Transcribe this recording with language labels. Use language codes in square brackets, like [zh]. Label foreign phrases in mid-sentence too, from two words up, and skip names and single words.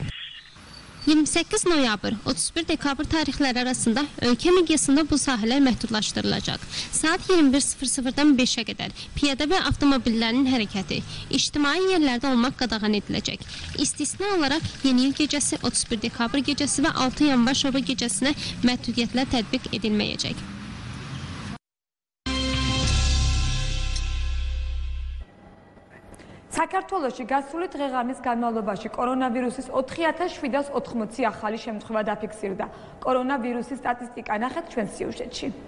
[az] 28 noyabr, 31 dekabr tarixləri arasında ölkə miqyasında bu sahələr məhdudlaşdırılacaq. Saat 21:00-dan 5-ə qədər piyada və avtomobillərin hərəkəti ictimai yerlərdə olmaq qadağan ediləcək. İstisna olaraq Yeni il gecəsi, 31 dekabr gecəsi və 6 yanvar şoru gecəsinə məhdudiyyətlər tətbiq edilməyəcək. [ka] საქართველოში გასული დღე-ღამის განმავლობაში კორონავირუსის 4780 ახალი შემთხვევა დაფიქსირდა. კორონავირუსის სტატისტიკა ნახეთ ჩვენ სიუჟეტში.